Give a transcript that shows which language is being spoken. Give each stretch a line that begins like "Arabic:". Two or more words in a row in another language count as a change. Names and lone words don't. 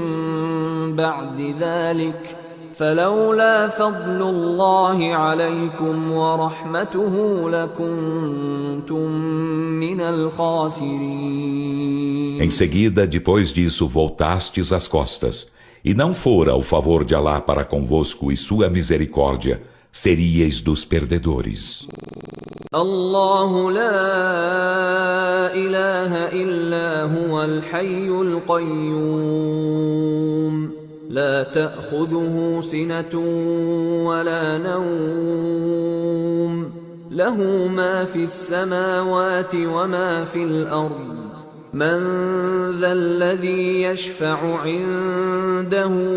Arabic: بعد ذلك فلولا فضل الله عليكم ورحمته لكنتم من الخاسرين.
Portuguese: Em seguida, depois disso, voltastes as costas, e não fora o favor de Alá para convosco e sua misericórdia, seríeis dos perdedores.
Arabic: الله لا إله إلا هو الحي القيوم لا تأخذه سنة ولا نوم له ما في السماوات وما في الأرض من ذا الذي يشفع عنده